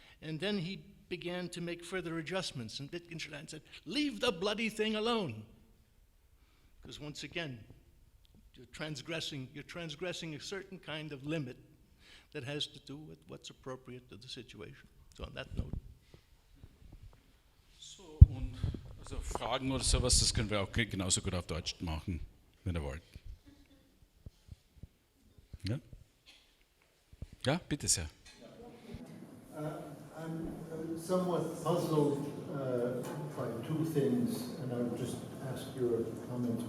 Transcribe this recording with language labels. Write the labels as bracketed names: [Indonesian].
[English] And then he began to make further adjustments. And Wittgenstein said, "Leave the bloody thing alone." Because once again, you're transgressing a certain kind of limit that has to do with what's appropriate to the situation. So on that note. [German] So, und also Fragen oder sowas, das können wir auch genauso gut auf Deutsch machen, wenn ihr wollt. Ja? Ja, bitte sehr. [English] I'm somewhat puzzled by two things, and I would just ask your comments.